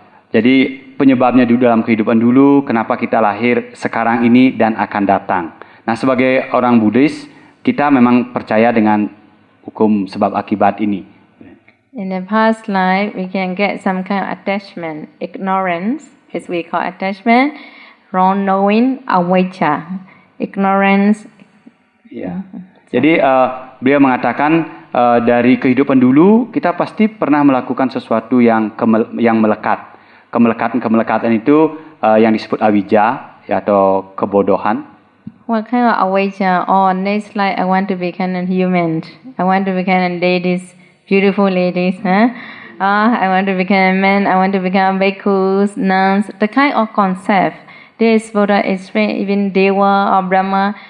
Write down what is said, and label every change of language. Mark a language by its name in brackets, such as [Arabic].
[Indonesian] Jadi penyebabnya dulu dalam kehidupan dulu, kenapa kita lahir sekarang ini dan akan datang. Nah, sebagai orang Buddhis, kita memang percaya dengan hukum sebab akibat ini. [English] In the past life, we can get some kind of attachment, ignorance, as we call attachment, wrong knowing, avijja, ignorance. [Indonesian] Ya. Jadi beliau mengatakan dari kehidupan dulu kita pasti pernah melakukan sesuatu yang melekat. Kemelekatan itu yang disebut avijja, atau kebodohan. [English] What kind of avijja? Oh, next life I want to become a human. I want to become a ladies, beautiful ladies. I want to become a man. I want to become bhikkhus, nuns. The kind of concept. This Buddha explained, even Dewa or Brahma.